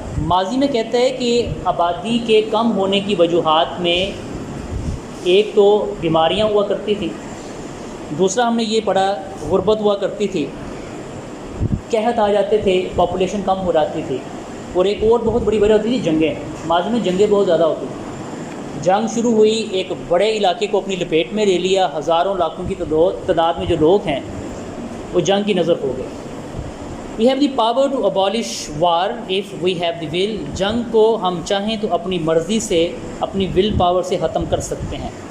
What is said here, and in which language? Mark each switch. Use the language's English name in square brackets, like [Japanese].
[Urdu] ماضی میں کہتا ہے کہ آبادی کے کم ہونے کی وجوہات میں ایک تو بیماریاں ہوا کرتی تھیں، دوسرا ہم نے یہ پڑھا غربت ہوا کرتی تھی، قحط آ جاتے تھے، پاپولیشن کم ہو جاتی تھی، اور ایک اور بہت بڑی وجہ ہوتی تھی جنگیں. ماضی میں جنگیں بہت زیادہ ہوتی تھیں. جنگ شروع ہوئی، ایک بڑے علاقے کو اپنی لپیٹ میں لے لیا، ہزاروں لاکھوں کی تعداد میں جو لوگ ہیں وہ جنگ کی نظر ہو گئے. [English] We have the power to abolish war if we have the will. [Urdu] جنگ کو ہم چاہیں تو اپنی مرضی سے، اپنی ول پاور سے ختم کر سکتے ہیں.